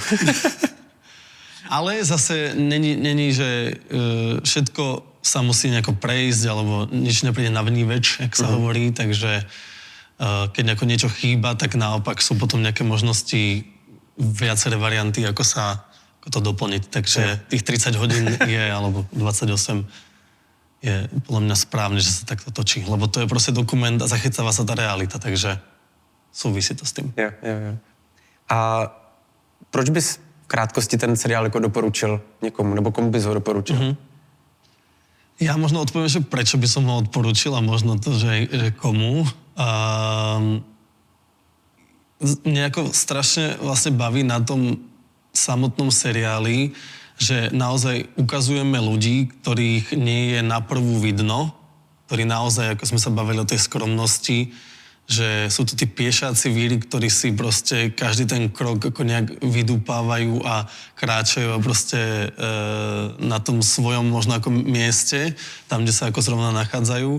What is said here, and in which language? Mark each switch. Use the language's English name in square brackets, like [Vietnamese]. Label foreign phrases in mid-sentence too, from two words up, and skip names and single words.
[Slovak] Ale zase není, že všetko sa musí nejako prejsť, alebo nič nepríde na vníveč, jak sa hovorí, takže keď nejako niečo chýba, tak naopak sú potom nejaké možnosti, viaceré varianty, ako to doplniť. Takže tých 30 hodín je, alebo 28 je podľa mňa správne, že sa takto točí. Lebo to je proste dokument a zachycáva sa tá realita, takže súvisí to s tým. [Czech] Jo. A proč bys v krátkosti ten seriál jako doporučil někomu, nebo komu bys ho doporučil? [Slovak] Ja možno odpoviem, že prečo by som ho odporučil a možno to, že komu. Mňa ako strašne vlastne baví na tom samotnom seriáli, že naozaj ukazujeme ľudí, ktorých nie je na prvú vidno, ktorí naozaj, ako sme sa bavili o tej skromnosti, že sú to tí piešáci víry, ktorí si proste každý ten krok ako nejak vydúpávajú a kráčajú a proste na tom svojom možno ako mieste, tam, kde sa ako zrovna nachádzajú.